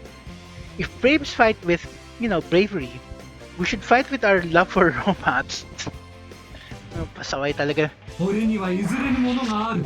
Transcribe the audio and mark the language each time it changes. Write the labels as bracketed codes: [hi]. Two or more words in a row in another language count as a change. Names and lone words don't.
[en] If braves fight with, bravery, we should fight with our love for robots. [tl] Pasaway talaga. [ja] 俺には譲れぬものがある。